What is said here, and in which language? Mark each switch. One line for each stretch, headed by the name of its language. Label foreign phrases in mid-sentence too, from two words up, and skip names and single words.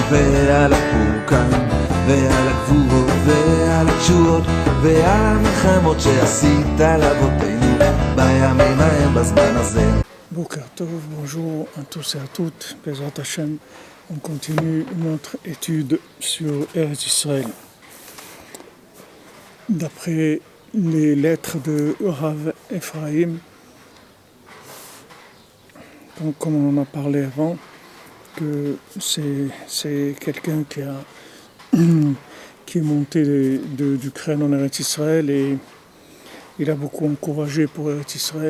Hebrew: ועל הפורקן ועל הגבורות ועל התשועות ועל המלחמות שעשית לאבותינו בימים ההם בזמן הזה. בוקר טוב,
French: bonjour à tous et à toutes.
Hebrew: בעזרת השם,
French: on continue notre étude sur Eretz Israël. D'après les lettres de Rav Ephraim, donc, comme on en a parlé avant, que c'est quelqu'un qui est monté d'Ukraine en Eretz Israël et il a beaucoup encouragé pour Eretz Israël.